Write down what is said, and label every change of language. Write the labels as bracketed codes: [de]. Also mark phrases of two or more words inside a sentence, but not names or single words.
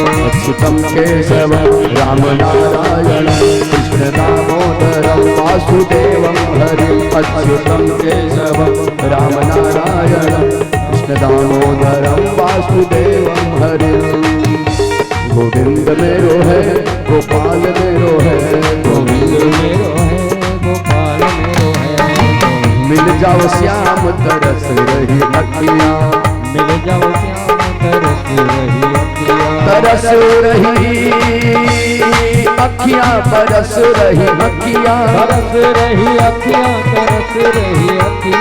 [sa] अच्युतं केशवं राम नारायण कृष्ण दामोदरं वासुदेवं हरिं अच्युतं केशवं राम नारायण कृष्ण दामोदरं वासुदेवं हरिं [hi] गोविंद मेरो है गोपाल मेरो है गोविंद मेरो है गोपाल मेरो है मिल जाओ श्याम तरस रही अखियां मिल जाओ श्याम तरस रही अखियां तरस रही अखियां बरस रही अखियां तरस रही अखियां तरस रही अखियां